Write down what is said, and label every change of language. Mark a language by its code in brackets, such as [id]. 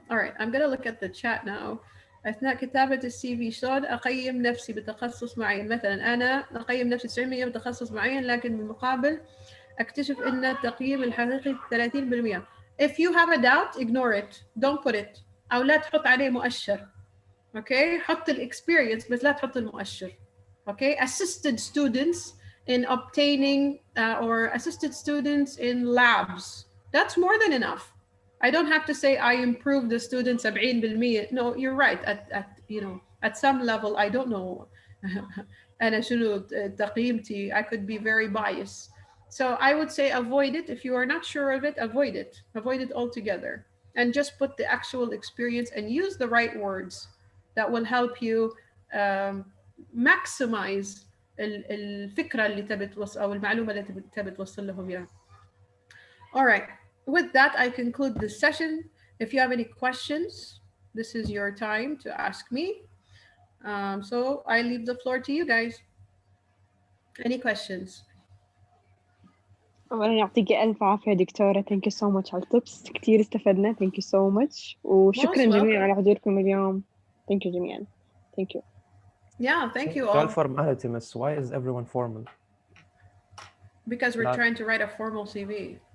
[en] All right, I'm gonna look at the chat now. [ar] أثناء كتابة السي في شلون أقيم نفسي بتخصص معين؟ مثلا أنا أقيم نفسي 90% بتخصص معين، لكن بالمقابل أكتشف أن التقييم الحقيقي 30%. [en] If you have a doubt, ignore it. Don't put it. [ar] أو لا تحط عليه مؤشر. Okay, حط experience بس لا تحط المؤشر. [en] Okay, assisted students in obtaining or assisted students in labs. That's more than enough. I don't have to say I improved the students 70%. No, you're right. At some level, I don't know. [ar] أنا شنو تقييمتي. [en] I could be very biased. So I would say avoid it. If you are not sure of it, avoid it. Avoid it altogether. And just put the actual experience and use the right words that will help you maximize [ar] الفكرة اللي تبي توصل أو المعلومة اللي تبي توصل لهم إياها. [en] All right. with that, I conclude this session. If you have any questions, this is your time to ask me. So I leave the floor to you guys. Any questions? [ar] أولا يعطيك ألف عافية دكتورة. [en] Thank you so much [ar] على التبس، كتير استفدنا. [en] Thank you so much [ar] وشكرا جميعا على حضوركم اليوم. [en] Thank you [ar] جميعا. [en] Thank you. Yeah, thank you [ar] سؤال [en] all. formality بس why is everyone formal? Because we're trying to write a formal CV.